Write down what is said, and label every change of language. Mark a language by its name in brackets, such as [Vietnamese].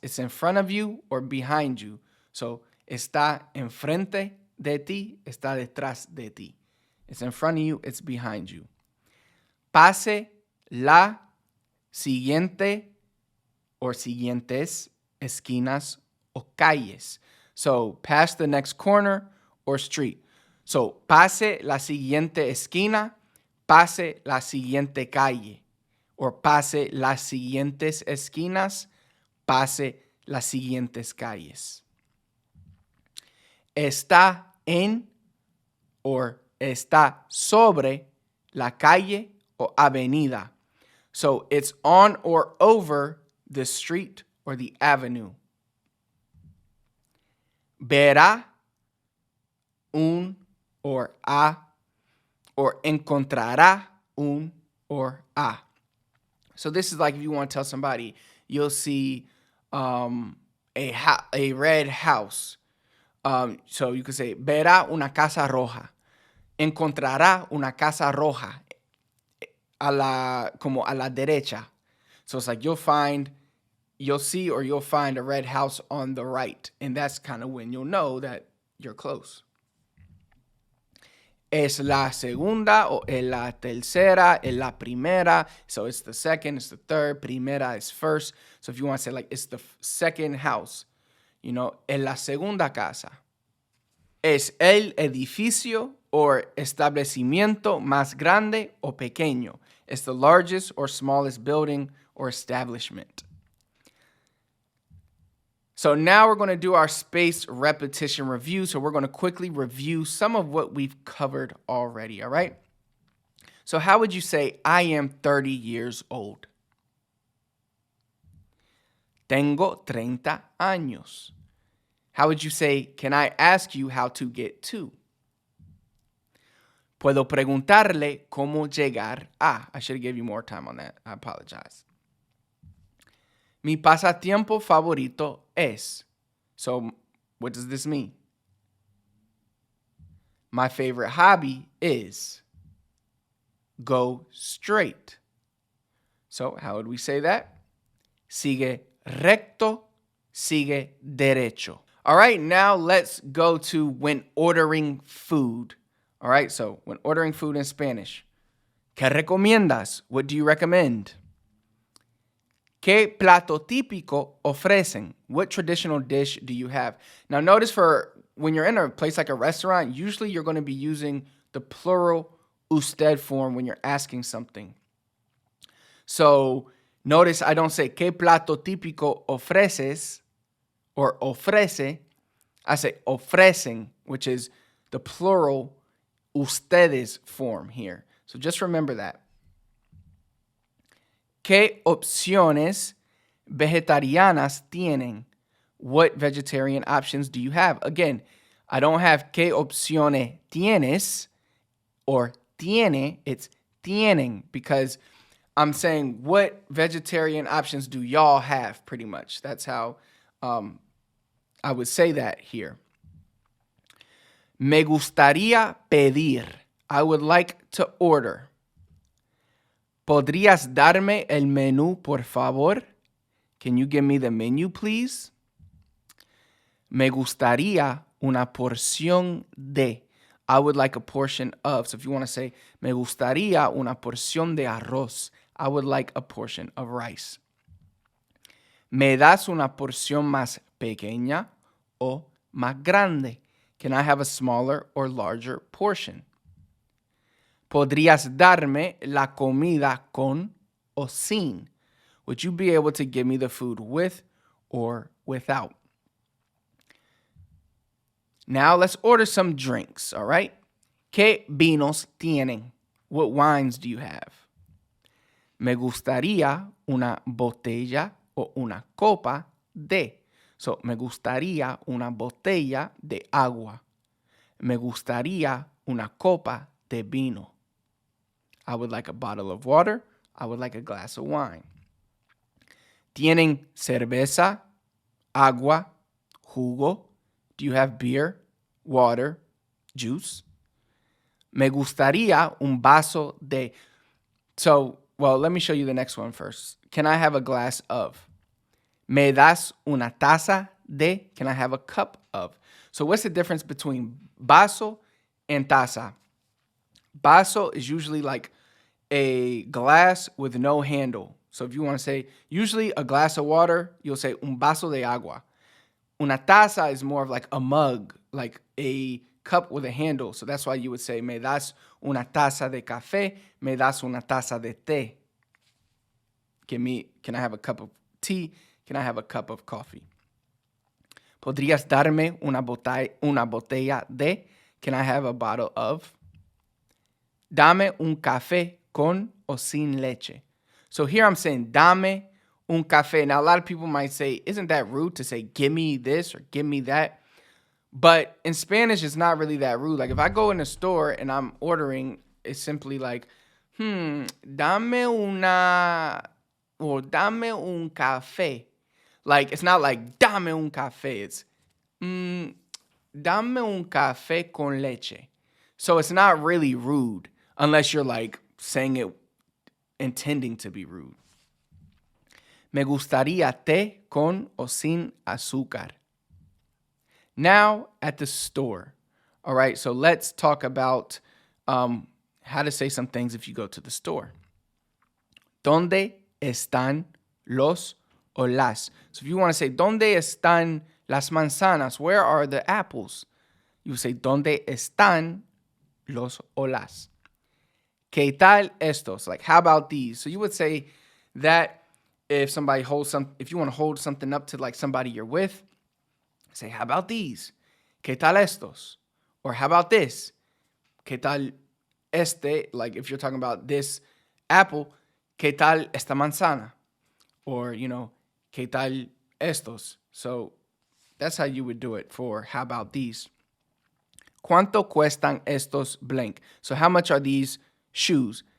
[English] It's in front of you or behind you. So, [Spanish] está enfrente de ti, [English] está detrás de ti. It's in front of you, it's behind you. [Spanish] Pase la siguiente or siguientes esquinas o calles. [English] So, pass the next corner or street. [Spanish] So, pase la siguiente esquina, pase la siguiente calle. Or pase las siguientes esquinas, pase las siguientes calles. Está en or está sobre la calle o avenida. [English] So it's on or over the street or the avenue. [Spanish] Verá un or a or encontrará un or a. [English] So this is like if you want to tell somebody, you'll see a red house. So you could say, [Spanish] verá una casa roja. Encontrará una casa roja como a la derecha. [English] So it's like you'll see or you'll find a red house on the right. And that's kind of when you'll know that you're close. [Spanish] Es la segunda o es la tercera, es la primera. [English] So it's the second, it's the third. Primera is first. So if you want to say like it's the second house, [Spanish] es la segunda casa. Es el edificio or establecimiento más grande o pequeño. [English] It's the largest or smallest building or establishment. So now we're going to do our spaced repetition review. So we're going to quickly review some of what we've covered already, all right? So how would you say, I am 30 years old? [Spanish] Tengo 30 años. [English] How would you say, can I ask you how to get to? [Spanish] Puedo preguntarle cómo llegar a. [English] I should have given you more time on that. I apologize. [Spanish] Mi pasatiempo favorito es. [English] So, what does this mean? My favorite hobby is. Go straight. So, how would we say that? [Spanish] Sigue recto, sigue derecho. [English] All right, now let's go to when ordering food. All right, so when ordering food in Spanish. [Spanish] ¿Qué recomiendas? [English] What do you recommend? [Spanish] ¿Qué plato típico ofrecen? [English] What traditional dish do you have? Now notice for when you're in a place like a restaurant, usually you're going to be using the plural usted form when you're asking something. So Notice I don't say [Spanish] ¿qué plato típico ofreces [English] or [Spanish] ofrece? [English] I say ofrecen, which is the plural ustedes form here. So just remember that. [Spanish] ¿Qué opciones vegetarianas tienen? [English] What vegetarian options do you have? Again, I don't have [Spanish] ¿qué opciones tienes? [English] Or tiene, it's tienen, because I'm saying what vegetarian options do y'all have, pretty much. That's how I would say that here. [Spanish] Me gustaría pedir. [English] I would like to order. [Spanish] ¿Podrías darme el menú, por favor? [English] Can you give me the menu, please? [Spanish] Me gustaría una porción de. [English] I would like a portion of. So if you want to say, [Spanish] me gustaría una porción de arroz, [English] I would like a portion of rice. [Spanish] ¿Me das una porción más pequeña o más grande? [English] Can I have a smaller or larger portion? [Spanish] ¿Podrías darme la comida con o sin? [English] Would you be able to give me the food with or without? Now let's order some drinks, all right? [Spanish] ¿Qué vinos tienen? [English] What wines do you have? [Spanish] Me gustaría una botella o una copa de. So, me gustaría una botella de agua. Me gustaría una copa de vino. [English] I would like a bottle of water. I would like a glass of wine. [Spanish] ¿Tienen cerveza, agua, jugo? [English] Do you have beer, water, juice? [Spanish] Me gustaría un vaso de. [English] So, well, let me show you the next one first. Can I have a glass of? [Spanish] Me das una taza de. [English] Can I have a cup of? So what's the difference between vaso and taza? Vaso is usually like a glass with no handle. So if you want to say, usually a glass of water, you'll say [Spanish] un vaso de agua. [English] Una taza is more of like a mug, like a cup with a handle. So that's why you would say, [Spanish] me das una taza de café, me das una taza de té. [English] Can I have a cup of tea? Can I have a cup of coffee? [Spanish] ¿Podrías darme una botella de? [English] Can I have a bottle of? [Spanish] Dame un café con o sin leche. [English] So here I'm saying, [Spanish] dame un café. [English] Now, a lot of people might say, isn't that rude to say, give me this or give me that? But in Spanish, it's not really that rude. Like if I go in a store and I'm ordering, it's simply like, [Spanish] dame una, [English] or [Spanish] dame un café. [English] Like, it's not like, [Spanish] dame un café. [English] It's, [Spanish] dame un café con leche. [English] So it's not really rude unless you're like saying it intending to be rude. [Spanish] Me gustaría té con o sin azúcar. [English] Now at the store. All right, so let's talk about how to say some things if you go to the store. [Spanish] ¿Dónde están los o las? [English] So if you want to say, [Spanish] ¿dónde están las manzanas? [English] Where are the apples? You would say, [Spanish] ¿dónde están los o las? ¿Qué tal estos? [English] Like, how about these? So you would say that if somebody holds if you want to hold something up to like somebody you're with, say, how about these? [Spanish] ¿Qué tal estos? [English] Or how about this? [Spanish] ¿Qué tal este? [English] Like if you're talking about this apple, [Spanish] ¿qué tal esta manzana? Or, ¿qué tal estos? [English] So that's how you would do it for how about these. [Spanish] ¿Cuánto cuestan estos blank? [English] So how much are these shoes?